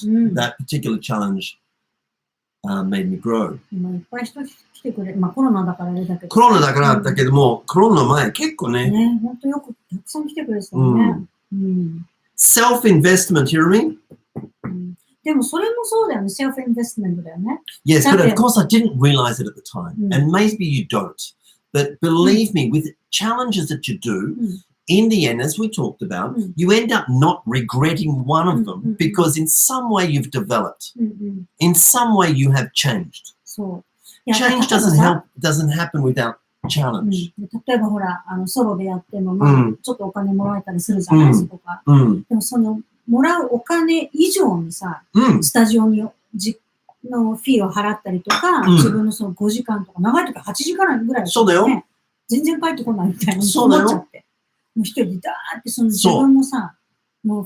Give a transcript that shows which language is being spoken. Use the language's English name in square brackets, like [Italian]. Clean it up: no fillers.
[English] That particular challenge made me grow. [Japanese] 今いっぱい人来てくれ、まあコロナだからあれだけど。コロナだからだけども、コロナの前結構ね。ね、本当よくたくさん来てくれてたよね。 [English] Self-investment, you know what I mean? [Japanese] でもそれもそうだよね、self-investment だよね。 [English] Yes, but of course I didn't realize it at the time. And maybe you don't. But believe me, with challenges that you do, in the end, as we talked about, you end up not regretting one of them because in some way you've developed. In some way you have changed. Change doesn't happen without challenge. [Japanese] 例えばほら、ソロでやっても、まあ、ちょっとお金もらえたりするじゃないですか。でもその、もらうお金以上にさ、スタジオにのフィーを払ったりとか、自分のその5時間とか、長いとか8時間ぐらい、そうだよ。全然帰ってこないみたいな思っちゃって。もう一人でダーってその自分のさ、もう